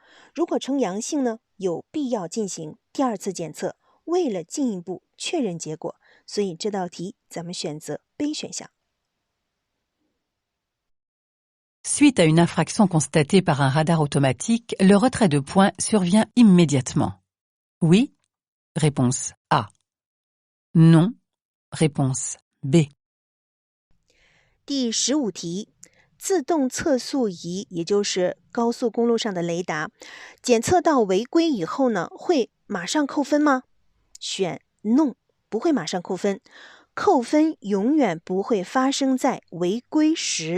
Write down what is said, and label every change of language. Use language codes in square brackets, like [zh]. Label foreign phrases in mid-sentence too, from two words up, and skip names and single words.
[zh] 如果呈阳性呢，有必要进行第二次检测，为了进一步确认结果，所以这道题咱们选择 B 选项。 [fr] Suite à une infraction constatée par un radar automatique, le retrait de points survient immédiatement. Oui. Réponse A. Non. Réponse B. [zh] 第15题，自动测速仪，也就是高速公路上的雷达，检测到违规以后呢，会马上扣分吗？选 No， 不会马上扣分，扣分永远不会发生在违规时。